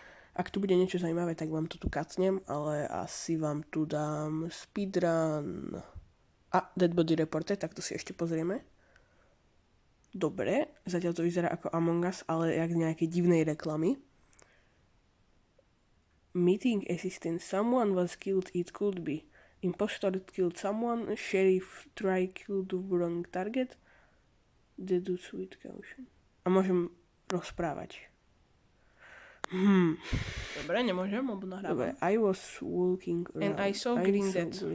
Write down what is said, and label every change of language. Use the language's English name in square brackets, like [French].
[Slovak] Ak tu bude niečo zaujímavé, tak vám to tu kacnem, ale asi vám tu dám speedrun. A Dead Body Reporter, tak to si ešte pozrieme. Dobre, zatiaľ to vyzerá ako Among Us, ale jak z nejakej divnej reklamy. [English] Meeting assistant, someone was killed, it could be. Impostor killed someone, sheriff try killed the wrong target. Deduce with caution. [Slovak] A môžem rozprávať. Dobre, nemôžem, lebo nahrávam. Dobre, [English] I was walking around. And I saw green dead.